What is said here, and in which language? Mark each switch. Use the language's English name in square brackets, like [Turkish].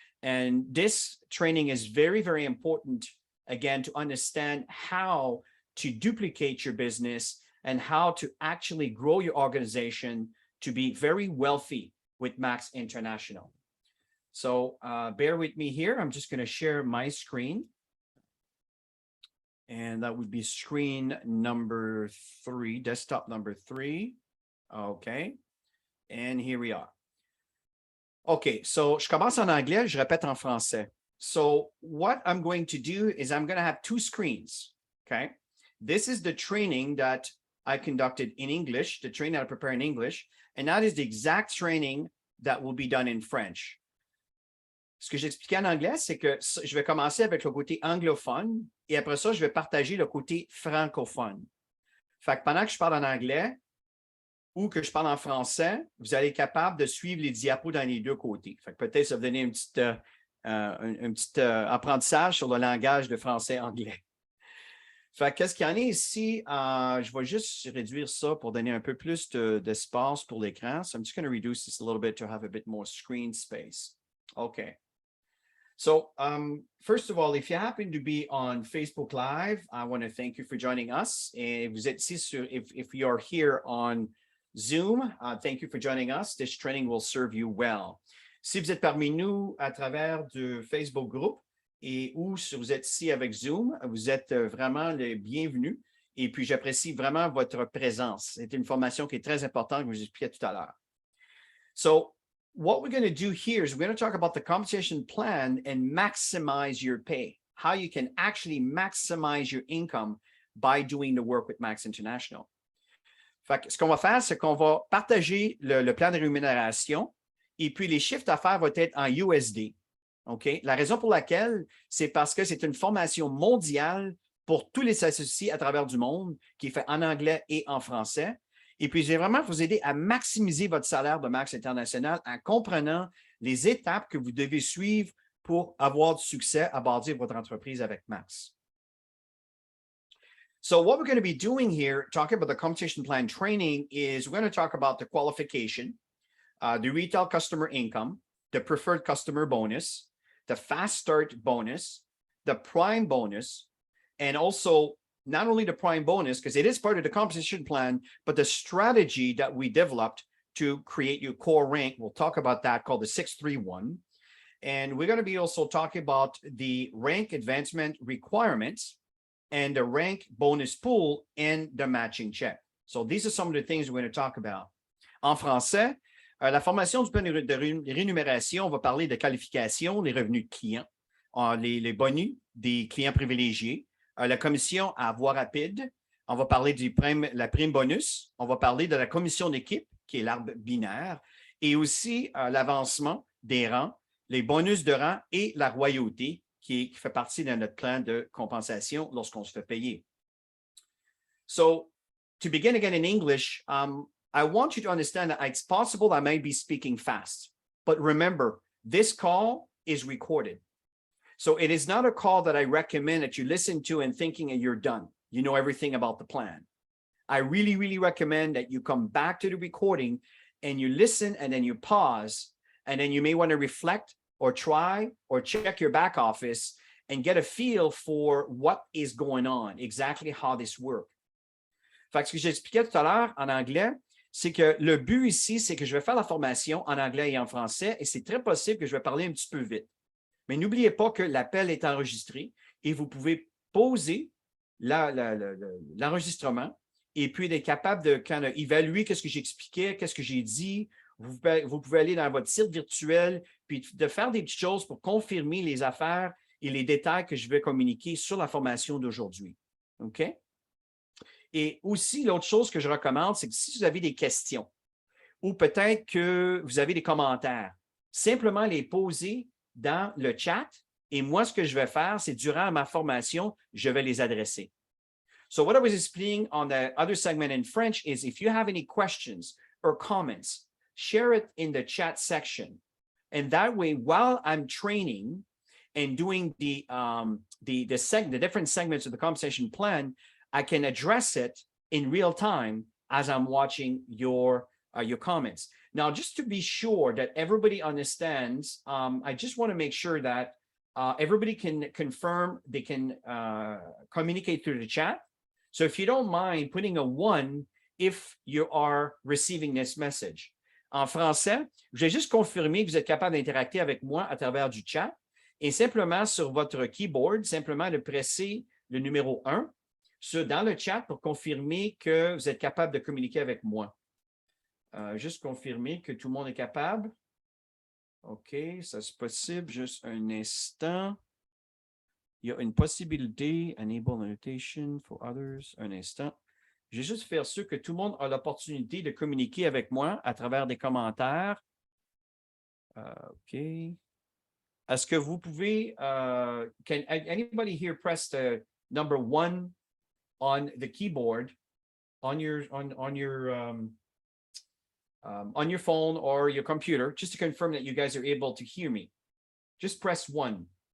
[English] And this training is very, very important, again, to understand how to duplicate your business and how to actually grow your organization to be very wealthy with Max International. So bear with me here. I'm just going to share my screen. And that would be screen number 3, desktop number 3. Okay. And here we are. [French] Okay, so je commence en anglais, je répète en français. [English] So what I'm going to do is I'm going to have 2 screens, okay? This is the training that I conducted in English, the training that I prepare in English, and that is the exact training that will be done in French. [French] Ce que j'expliquais en anglais, c'est que je vais commencer avec le côté anglophone et après ça, je vais partager le côté francophone. Fait que pendant que je parle en anglais ou que je parle en français, vous allez être capable de suivre les diapos dans les deux côtés. Fait que peut-être ça va vous donner un petit apprentissage sur le langage de français-anglais. Fait qu'est-ce qu'il y en a ici? Je vais juste réduire ça pour donner un peu plus d'espace pour l'écran. [English] So I'm just going to reduce this a little bit to have a bit more screen space. Okay. So first of all, if you happen to be on Facebook Live, I want to thank you for joining us. [French] Et vous êtes ici [English] if you are here on Zoom. Thank you for joining us. This training will serve you well. [French] Si vous êtes parmi nous à travers du Facebook groupe et ou si vous êtes ici avec Zoom, vous êtes vraiment les bienvenus. Et puis, j'apprécie vraiment votre présence. C'est une formation qui est très importante que je vous expliquais tout à l'heure. [English] So, what we're going to do here is we're going to talk about the compensation plan and maximize your pay, how you can actually maximize your income by doing the work with Max International. [French] Fait que ce qu'on va faire, c'est qu'on va partager le plan de rémunération et puis les chiffres d'affaires vont être en USD. OK? La raison pour laquelle, c'est parce que c'est une formation mondiale pour tous les associés à travers du monde qui est fait en anglais et en français. Et puis, je vais vraiment vous aider à maximiser votre salaire de Max International en comprenant les étapes que vous devez suivre pour avoir du succès à bâtir votre entreprise avec Max. [English] So what we're going to be doing here, talking about the compensation plan training, is we're going to talk about the qualification, the retail customer income, the preferred customer bonus, the fast start bonus, the prime bonus, and also not only the prime bonus, because it is part of the compensation plan, but the strategy that we developed to create your core rank. We'll talk about that, called the 631. And we're going to be also talking about the rank advancement requirements and the rank bonus pool and the matching check. So these are some of the things we're going to talk about. [French] En français, la formation du plan de rémunération va parler de qualification, les revenus de clients, les bonus des clients privilégiés, la commission à voie rapide, on va parler la prime bonus, on va parler de la commission d'équipe, qui est l'arbre binaire, et aussi l'avancement des rangs, les bonus de rang et la royauté, qui fait partie de notre plan de compensation lorsqu'on se fait payer. [English] So, to begin again in English, I want you to understand that it's possible I may be speaking fast, but remember, this call is recorded. So it is not a call that I recommend that you listen to and thinking that you're done. You know everything about the plan. I really, really recommend that you come back to the recording and you listen and then you pause, and then you may want to reflect or try or check your back office and get a feel for what is going on, exactly how this works. [French] Fait que ce que j'expliquais tout à l'heure en anglais, c'est que le but ici, c'est que je vais faire la formation en anglais et en français, et c'est très possible que je vais parler un petit peu vite. Mais n'oubliez pas que l'appel est enregistré et vous pouvez poser l'enregistrement et puis d'être capable de évaluer qu'est-ce que j'expliquais, qu'est-ce que j'ai dit. Vous pouvez aller dans votre site virtuel puis de faire des petites choses pour confirmer les affaires et les détails que je vais communiquer sur la formation d'aujourd'hui. OK? Et aussi, l'autre chose que je recommande, c'est que si vous avez des questions ou peut-être que vous avez des commentaires, simplement les poser dans le chat, et moi, ce que je vais faire, c'est durant ma formation, je vais les adresser. [English] So what I was explaining on the other segment in French is if you have any questions or comments, share it in the chat section. And that way, while I'm training and doing the different segments of the compensation plan, I can address it in real time as I'm watching your comments. Now, just to be sure that everybody understands, I just want to make sure that everybody can confirm, they can communicate through the chat. So if you don't mind putting a 1 if you are receiving this message. [French] En français, je vais juste confirmer que vous êtes capable d'interagir avec moi à travers du chat et simplement sur votre keyboard, simplement de presser le numéro 1 dans le chat pour confirmer que vous êtes capable de communiquer avec moi. Juste confirmer que tout le monde est capable. OK, ça c'est possible. Juste un instant. Il y a une possibilité. [English] Enable annotation for others. [French] Un instant. Je vais juste faire sûr que tout le monde a l'opportunité de communiquer avec moi à travers des commentaires. OK. Est-ce que vous pouvez... [English] can anybody here press the number 1 on the keyboard on your phone or your computer, just to confirm that you guys are able to hear me? Just press 1.